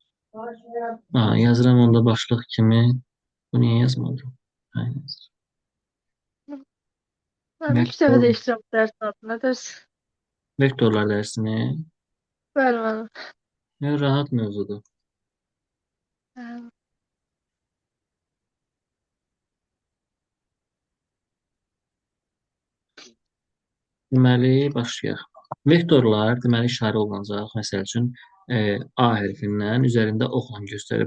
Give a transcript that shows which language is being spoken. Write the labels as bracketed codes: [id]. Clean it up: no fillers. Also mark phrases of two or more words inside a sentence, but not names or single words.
[az] Yazıram onda başlıq kimi. Bu niyə yazmadım? Hə, [tr] Ben ilk defa Vektor, değiştireceğim ders adını. Ders [az] vektorlar dərsini. [tr] vermem. [az] Rahat mövzudur. Deməli, başlayaq. Vektorlar, deməli, işarə olunacaq. Məsəl üçün, A hərfindən üzərində oxla göstərir.